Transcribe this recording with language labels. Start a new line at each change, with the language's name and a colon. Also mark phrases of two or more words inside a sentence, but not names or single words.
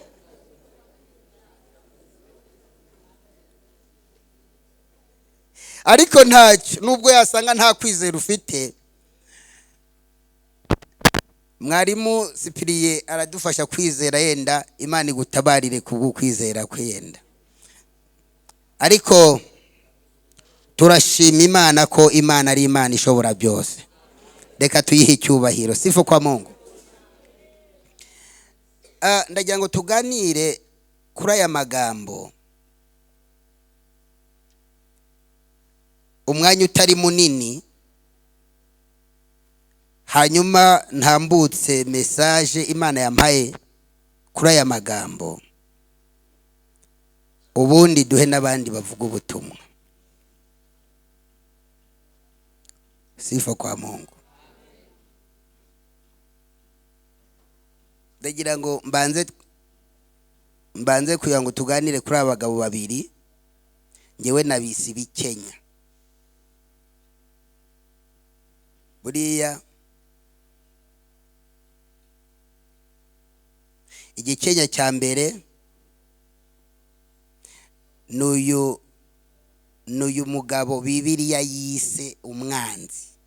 Kinyarwanda: Ariko ntacyo, nubwo yasanga nta kwizera ufite, mwarimu Sipiriye aradufasha kwizera, yenda Imana igutabarire kubwo kwizera kwenda. Ariko turashima Imana ko Imana ari Imana ishobora byose. Reka tuyihe icyubahiro.
Swahili: Sifa kwa Mungu.
Kinyarwanda: Ndagira ngo tuganire kuri aya magambo umwanya utari munini. hanyuma ntambutse message Imana yampaye kuri aya magambo, ubundi duhe n'abandi bavuga ubutumwa.
Swahili: Sifa kwa Mungu.
Kinyarwanda: Ndagira ngo mbanze kugira ngo tuganire kuri abagabo babiri ngewe nabisi bikenya. Buriya igikenya cya mbere n'uyu mugabo Bibiliya yise umwanzi.